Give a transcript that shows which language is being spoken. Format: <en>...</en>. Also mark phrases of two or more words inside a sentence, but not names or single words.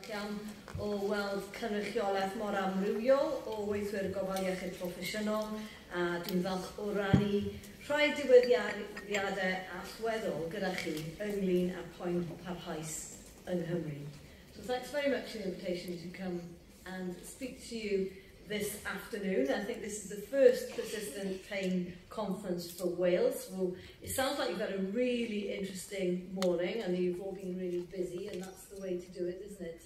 <cy>iawn o weld cynrychiolaeth mor amrywiol o weithwyr gofal iechyd proffesiynol, a dwi'n falch o rannu rhai diwyddiadau allweddol gyda chi ynglyn â poen parhaus yng Nghymru.</cy> <en>So thanks very much for the invitation to come and speak to you this afternoon. I think this is the first persistent pain conference for Wales. Well, it sounds like you've had a really interesting morning and you've all been really busy, and that's the way to do it, isn't it?</en>